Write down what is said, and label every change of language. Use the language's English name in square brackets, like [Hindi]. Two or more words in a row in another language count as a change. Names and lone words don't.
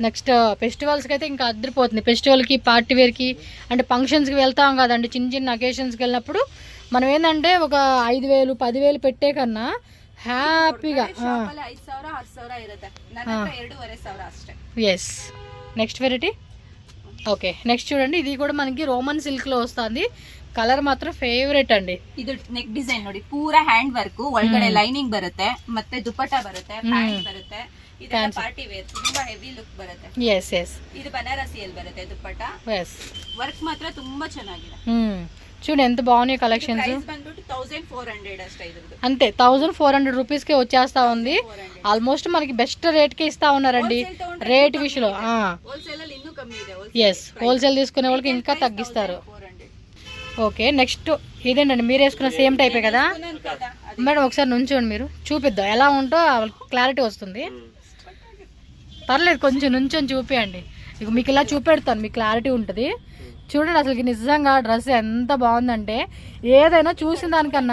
[English] next festivals [Telugu] అయితే ఇంకా అద్దరిపోతుంది. ఫెస్టివల్కి, [English] party wear [Telugu] అంటే ఫంక్షన్స్కి వెళ్తాం కదండి, చిన్న చిన్న అకేషన్స్కి వెళ్ళినప్పుడు మనం ఏంటంటే ఒక 5,000 10,000 పెట్టే కన్నా హ్యాపీగా. ఎస్. [English] next variety. okay, next [Telugu] చూడండి, ఇది కూడా మనకి [English] Roman silk [Telugu] వస్తుంది. [Kannada] ಕಲರ್ ಮಾತ್ರ ಫೇವರೇಟ್ ಅಂడి. ಇದು [English] neck design [Kannada] ನೋಡಿ, ಪೂರಾ [English] hand work, [Kannada] ಒಳಗಡೆ ಲೈನಿಂಗ್ ಬರುತ್ತೆ, ಮತ್ತೆ ದುಪಟ್ಟ ಬರುತ್ತೆ, ಪ್ಯಾಂಟ್ ಬರುತ್ತೆ. ಇದೆಲ್ಲ [English] party wear, [Kannada] ತುಂಬಾ [English] heavy look [Kannada] ಬರುತ್ತೆ. [English] yes yes. [Kannada] ಇದು ಬನಾರಸಿಯಲ್ಲಿ ಬರುತ್ತೆ ದುಪಟ್ಟ. ಎಸ್. ವರ್ಕ್ ಮಾತ್ರ ತುಂಬಾ ಚೆನ್ನಾಗಿದೆ. [Telugu] చూడండి ఎంత బాగున్నాయి కలెక్షన్స్. [Kannada] ప్రైస్ ಬಂದ್ಬಿಟ್ಟು 1400 ಅಷ್ಟೇ ಇದ್ರದ್ದು. [Telugu] అంతే 1400 రూపీస్ కి వచ్చేస్తా ఉంది. ఆల్మోస్ట్ మనకి [English] best rate [Telugu] కి ఇస్తా ఉన్నారండి రేట్ విషయంలో. [Kannada] హోల్సేల్ ಅಲ್ಲಿ ಇನ್ನೂ ಕಮ್ಮಿ ಇದೆ. [Telugu] ఎస్, హోల్సేల్ తీసుకునే వాళ్ళకి ఇంకా తగ్గిస్తారు. [English] okay, next [Telugu] ఇదేంటండి మీరు వేసుకున్న [English] same type [Telugu] కదా మేడం? ఒకసారి నుంచోండి, మీరు చూపిద్దాం ఎలా ఉంటో క్లారిటీ వస్తుంది. పర్లేదు, కొంచెం నుంచొని చూపియండి. ఇక మీకు ఇలా చూపెడతాను, మీకు క్లారిటీ ఉంటుంది. చూడండి అసలుకి నిజంగా డ్రెస్ ఎంత బాగుందంటే ఏదైనా చూసిన దానికన్నా.